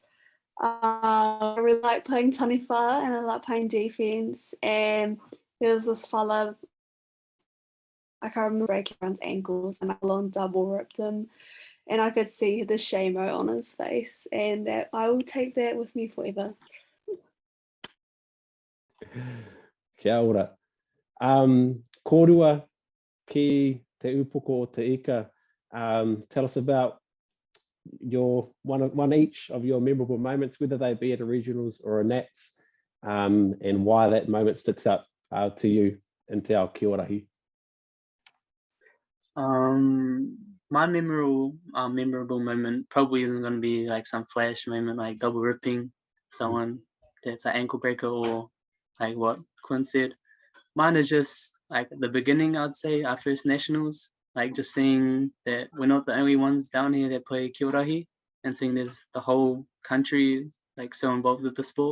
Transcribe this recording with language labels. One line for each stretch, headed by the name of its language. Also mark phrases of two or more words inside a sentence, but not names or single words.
English: I really like playing taniwha, and I like playing defense. And there was this fella, I can't remember, breaking everyone's ankles, and I long double ripped him, and I could see the shame-o on his face, and that I will take that with me forever.
Māori: Kia ora. Kōrero Kī te upoko o te ika.
English: Tell us about your one each of your memorable moments, whether they be at a regionals or a nats, and why that moment sticks out to you in
Māori: te ao KIORAHI.
English: My memorable moment probably isn't going to be like some flash moment like double ripping someone that's an ankle breaker, or like what Quin said. Mine is just like at the beginning, I'd say, our first nationals, like just seeing that we're not the only ones down here that play KIORAHI, and seeing there's the whole country like so involved with the sport.